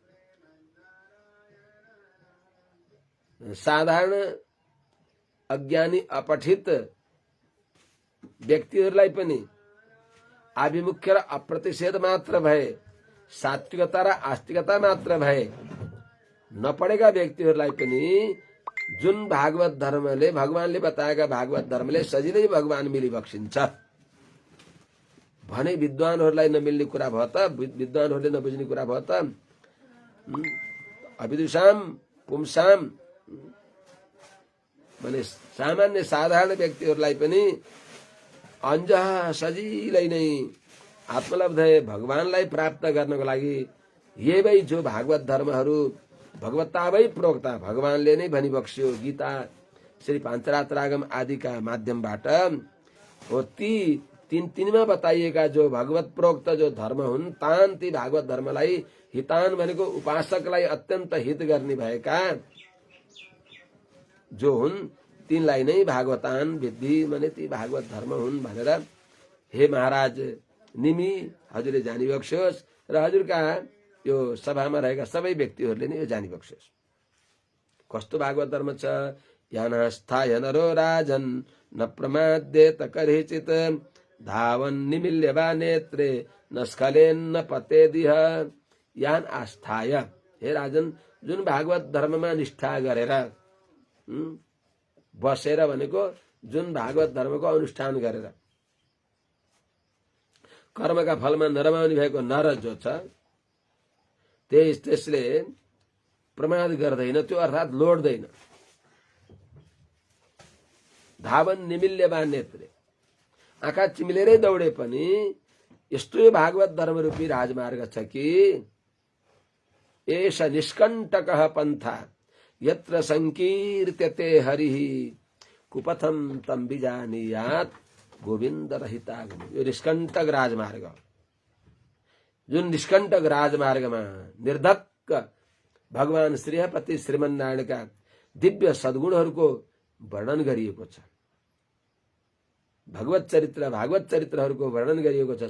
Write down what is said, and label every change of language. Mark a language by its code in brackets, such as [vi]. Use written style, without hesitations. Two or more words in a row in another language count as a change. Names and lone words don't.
[ne] साधारण अज्ञानी अपठित व्यक्तिहरूलाई पनि आभिमुख्य र अप्रतिषेध मात्र भए, सात्विकता र आस्तिकता मात्र भए नपढेका व्यक्तिहरूलाई पनि जुन भागवत धर्मले भगवानले बताएका भागवत धर्मले सजिलै भगवान मिलिबक्सिन्छ भने विद्वानहरूलाई नमिल्ने कुरा भयो त, विद्वानहरूले नबुझ्ने कुरा भयो त। [sa] अविदुषाम पुंसाम [ne] भने सामान्य साधारण व्यक्तिहरूलाई पनि अंजः सजिलै नै आत्मलब्धये भगवानलाई प्राप्त गर्नको लागि [sa] ये वै [ne] जो भागवत धर्महरू [sa] भगवतावै प्रोक्ता [ne] भगवानले नै भनिबक्स्यो गीता श्री पाञ्चरात्रागम आदिका माध्यमबाट हो ती तिनमा बताइएका जो भगवत प्रोक्त जो धर्म हुन् तान ती भागवत धर्मलाई हितान भनेको उपासकलाई अत्यन्त हित गर्ने भएका जो हुन् तिनलाई नै [sa] भागवतान विद्धि [ne] माने ती भागवत धर्म हुन् भनेर हे महाराज निमी हजुरले जानिबक्स्योस् र हजुरका यो सभामा रहेका सबै व्यक्तिहरूले नै यो जानिबक्स्योस्। कस्तो भागवत धर्म छ? [sa] याना स्थाय नरो राजन न प्रमाद्येत करिचित धावन निमिल्य वा नेत्रे न स्खलेन न पतेदिह। यान आस्थाय [ne] हे राजन जुन भागवत धर्ममा निष्ठा गरेर बसेर भनेको जुन भागवत धर्मको अनुष्ठान गरेर कर्मका फलमा नरमाउने भएको नर जो छ त्यसले प्रमाद गर्दैन, त्यो अर्थात लोड्दैन। [sa] धावन निमिल्य वा नेत्रे [ne] आँखा चिमिलेरै दौडे पनि यस्तो भागवत धर्म रूपी राजमार्ग छ कि [sa] एष निष्कण्टकः पन्था यत्र संकीर्त्यते हरिः कुपथम तम बिजानीयात गोविन्द रहितागम। [ne] यो निष्कण्टक राजमार्ग जुन निष्कण्टक राजमार्गमा निर्धक्क भगवान श्रीहपति श्रीमन्नारायणका दिव्य सद्गुणहरूको वर्णन गरिएको छ। भागवत चरित्रहरूको वर्णन गरिएको छ।